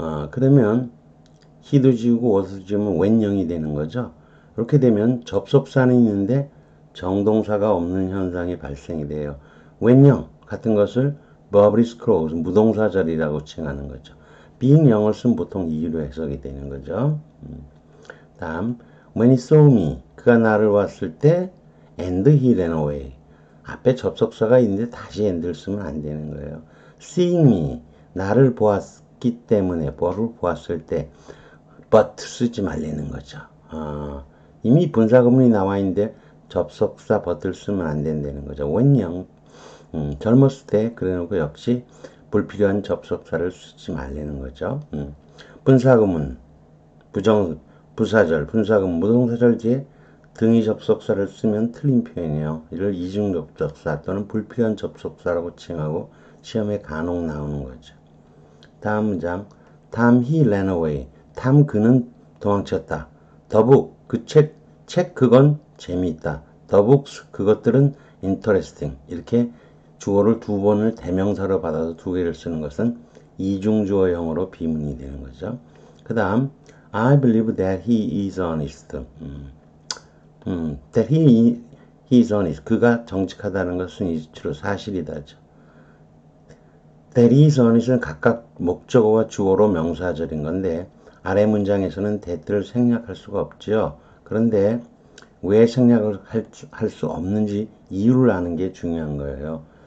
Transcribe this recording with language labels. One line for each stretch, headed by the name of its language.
Korean: 그러면 he도 지우고 was도 지우면 when형이 되는 거죠. 이렇게 되면 접속사는 있는데 정동사가 없는 현상이 발생이 돼요. when형 같은 것을 verbis clause, 무동사절이라고 칭하는 거죠. being형을 쓰면 보통 이유로 해석이 되는 거죠.
English: 다음 when he saw me,
Korean: 그가 나를 봤을 때
English: and he ran away.
Korean: 앞에 접속사가 있는데 다시 and를 쓰면 안 되는 거예요.
English: seeing me,
Korean: 나를 보았기 때문에 뭐를 보았을 때 but 쓰지 말라는 거죠. 이미 분사구문이 나와 있는데 접속사 but를 쓰면 안 된다는 거죠. when형 젊었을 때 그래놓고 역시 불필요한 접속사를 쓰지 말라는 거죠. 분사구문, 부사절, 분사구문, 무동사절 뒤에 등위 접속사를 쓰면 틀린 표현이에요. 이를 이중 접속사 또는 불필요한 접속사라고 칭하고 시험에 간혹 나오는 거죠.
English: 다음 문장, Tom he ran away.
Korean: 탐 그는 도망쳤다.
English: The book,
Korean: 그 책 그건 재미있다.
English: The books,
Korean: 그것들은
English: interesting.
Korean: 이렇게 주어를 두 번을 대명사로 받아서 두 개를 쓰는 것은 이중주어형으로 비문이 되는 거죠. 그 다음,
English: I believe that he is honest. That he is honest.
Korean: 그가 정직하다는 것은
English: is true.
Korean: 사실이다죠.
English: That is honest
Korean: 는 각각 목적어와 주어로 명사절인 건데 아래 문장에서는 that를 생략할 수가 없죠. 그런데 왜 생략을 할 수 없는지 이유를 아는 게 중요한 거예요.